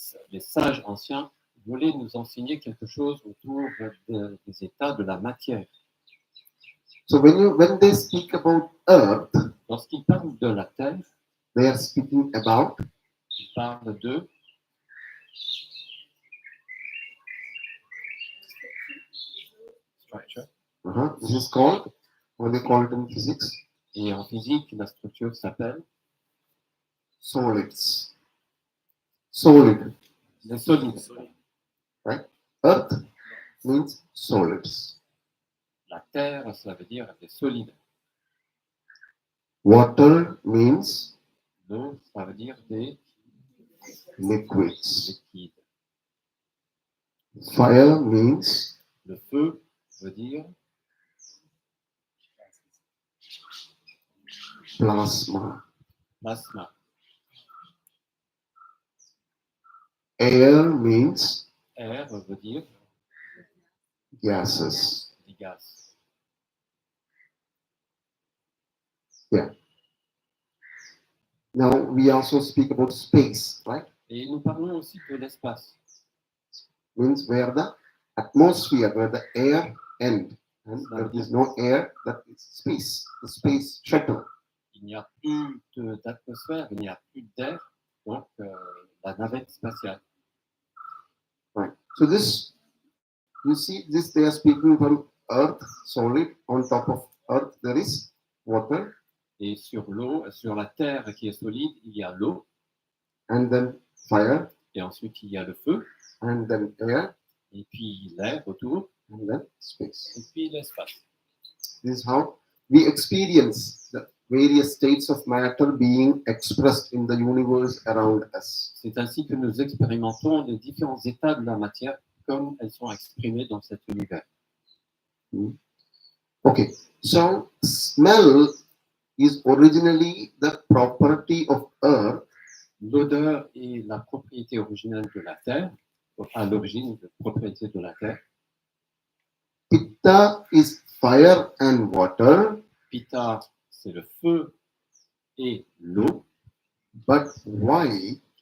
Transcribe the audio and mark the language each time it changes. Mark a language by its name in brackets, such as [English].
[French] les sages anciens voulaient nous enseigner quelque chose autour des états de la matière. [English] So when they speak about earth, [French] Lorsqu'ils parlent de la terre, [English] they are speaking about [French] ils parlent de structure. [English] this is called, what they call it in physics, [French] Et en physique, la structure s'appelle [English] solids. Solid. [French] les solides. [English] Earth means solids. [French] La terre, ça veut dire des solides. [English] Water means [French] L'eau, ça veut dire des [English] liquids. [French] liquides. [English] Fire means [French] Le feu veut dire [English] plasma. [French] plasma. [English] Air means [French] Air veut dire [English] gases. [French] des gaz. [English] Now we also speak about space, right? [French] Et nous parlons aussi de l'espace. [English] Means where the atmosphere, where the air ends. And there is no air, that is space, the space shuttle. [French] Il n'y a plus d'atmosphère, il n'y a plus d'air, donc la navette spatiale. [English] Right. So this, you see this, they are speaking from earth, solid. On top of earth there is water, [French] Et sur l'eau, sur la terre qui est solide, il y a l'eau, [English] and then fire, [French] et ensuite il y a le feu, [English] and then air, [French] et puis l'air autour, [English] and then space. [French] et puis l'espace. [English] This is how we experience the various states of matter being expressed in the universe around us. [French] C'est ainsi que nous expérimentons les différents états de la matière comme elles sont exprimées dans cet univers. [English] Okay, so smell is originally the property of earth, [French] L'odeur est la propriété originelle de la terre, à l'origine de la propriété de la terre. [English] Pitta is fire and water, [French] Pitta, c'est le feu et l'eau. [English] but why